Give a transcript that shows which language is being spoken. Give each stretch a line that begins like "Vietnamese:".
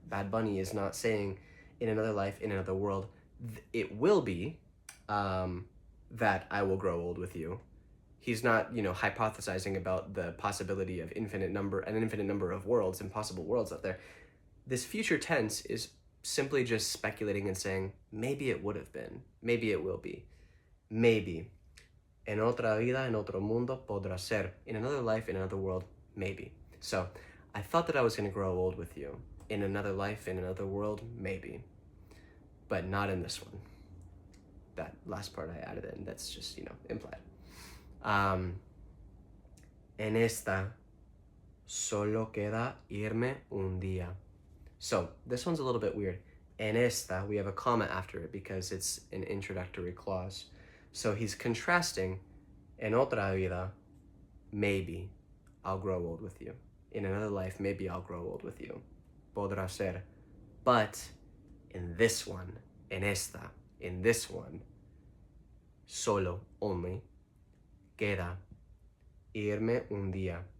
English: Bad Bunny is not saying in another life, in another world, it will be that I will grow old with you. He's not, hypothesizing about the possibility of an infinite number of worlds and possible worlds out there. This future tense is simply just speculating and saying, maybe it would have been, maybe it will be, maybe.
Spanish: En otra vida, en otro mundo, podrá ser.
English: In another life, in another world, maybe. So, I thought that I was going to grow old with you. In another life, in another world, maybe. But not in this one. That last part I added in, that's just, implied.
Spanish: En esta, solo queda irme un día.
English: So, this one's a little bit weird.
Spanish: En esta,
English: we have a comma after it because it's an introductory clause. So he's contrasting,
Spanish: en otra vida,
English: maybe I'll grow old with you. In another life, maybe I'll grow old with you.
Spanish: Podrá ser.
English: But in this one,
Spanish: en esta,
English: in this one, solo, only, queda,
Spanish: irme un día.